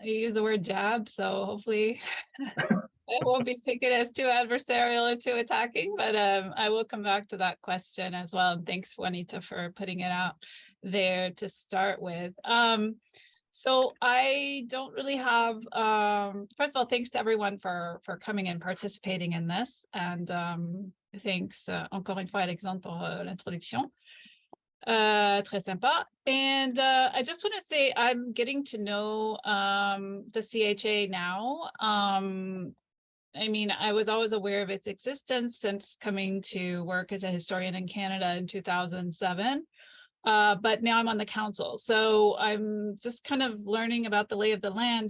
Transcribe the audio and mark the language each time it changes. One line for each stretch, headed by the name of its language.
English: You used the word jab, so hopefully it won't be taken as too adversarial or too attacking, but I will come back to that question as well. And thanks, Juanita, for putting it out there to start with. So I don't really have, first of all, thanks to everyone for coming and participating in this. And thanks
French: encore une fois, Alexandre, pour l'introduction. Très sympa.
English: And I just want to say I'm getting to know the CHA now. I mean, I was always aware of its existence since coming to work as a historian in Canada in 2007. But now I'm on the council. So I'm just kind of learning about the lay of the land.